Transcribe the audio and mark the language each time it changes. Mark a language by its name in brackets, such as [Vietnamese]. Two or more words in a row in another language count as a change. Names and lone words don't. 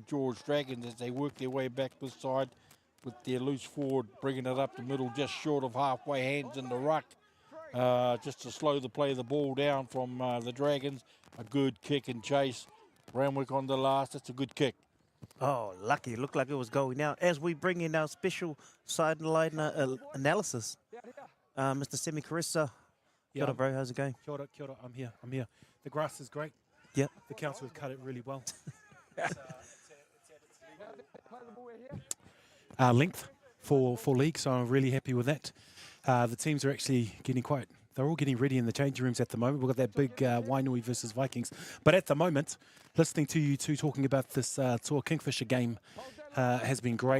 [English] George Dragons as they work their way back this side with their loose forward, bringing it up the middle, just short of halfway, hands in the ruck, just to slow the play of the ball down from the Dragons. A good kick and chase. Randwick on the last. That's a good kick. Oh, lucky. It looked like it was going out. As we bring in our special sideline analysis, Mr. Semi Carissa. [Māori] Kia ora, [English] bro. How's it going? [Māori] Kia ora. [English] I'm here. The grass is great. Yep. The council have cut it really well. Length for league, so I'm really happy with that. The teams are actually they're all getting ready in the changing rooms at the moment. We've got that big Wainui versus Vikings. But at the moment, listening to you two talking about this Toa Kingfisher game has been great.